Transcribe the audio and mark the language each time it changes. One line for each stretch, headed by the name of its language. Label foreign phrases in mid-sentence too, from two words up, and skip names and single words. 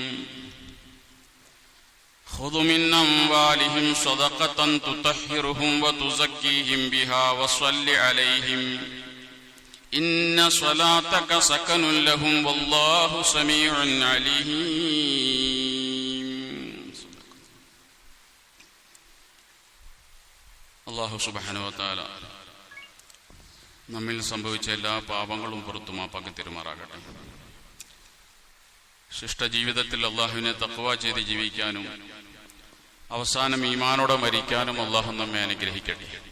Arabic: خذ من أموالهم صدقة تطهرهم وتزكيهم بها وصل عليهم إن صلاتك سكن لهم والله سميع عليم.
Malayalam: അല്ലാഹു സുബ്ഹാനഹു വ തആല നമ്മിൽ സംഭവിച്ച എല്ലാ പാപങ്ങളും പുറത്തു മാപ്പാക്കി തരുമാറാകട്ടെ. ശിഷ്ടജീവിതത്തിൽ അള്ളാഹുവിനെ തഖ്വ ചെയ്ത് ജീവിക്കാനും അവസാനം ഈമാനോടെ മരിക്കാനും അള്ളാഹു നമ്മെ അനുഗ്രഹിക്കട്ടെ.